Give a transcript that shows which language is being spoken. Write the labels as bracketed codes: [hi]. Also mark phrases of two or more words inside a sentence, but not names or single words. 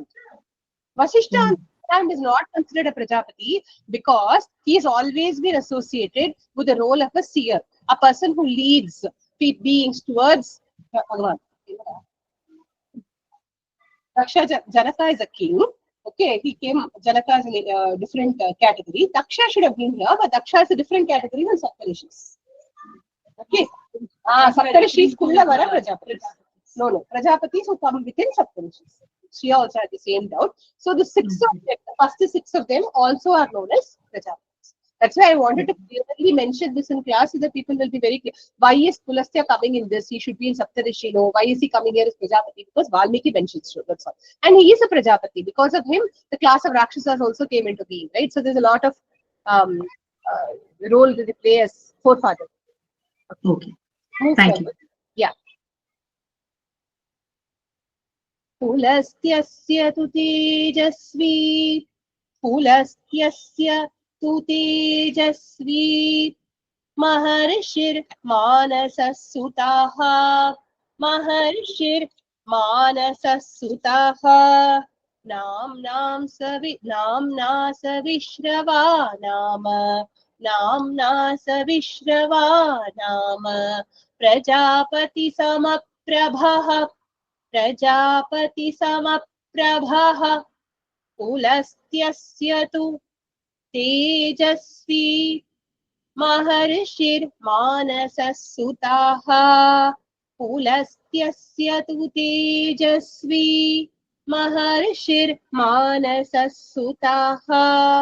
[en] Vasishta is not considered a Prajapati because he has always been associated with the role of a seer, a person who leads beings towards Bhagavan. Janaka is a king. Okay, he came, Janaka is a different category. Daksha should have been here, but Daksha is a different category than Saptarishis. Okay. [ta] Saptarishis குள்ள வர Prajapatis. [en] No. Prajapatis who come within Saptarishis. She also had the same doubt. So the six of them, the first six of them also are known as Prajapatis. That's why I wanted to clearly mention this in class so that people will be very clear. Why is Pulastya coming in this? He should be in Saptarishi. No, why is he coming here as Prajapati? Because Valmiki mentions so. That's all. And he is a Prajapati. Because of him, the class of Rakshasas also came into being, right? So there's a lot of role that they play as forefathers. Okay. Move Thank forward. you. Yeah. [sa] पुलस्त्यस्य तु तेजस्वी. पुलस्त्यस्य तु तेजस्वी. महर्षिर् मानससुतः. महर्षिर् मानससुतः. नाम्ना सविश्रवा नाम. नाम्ना सविश्रवा नाम. प्रजापति समप्रभः. प्रजापति समप्रभः. पुलस्त्यस्य तु तेजस्वी. महर्षिर् मानससुतः. पुलस्त्यस्य तु तेजस्वी. महर्षिर् मानससुतः.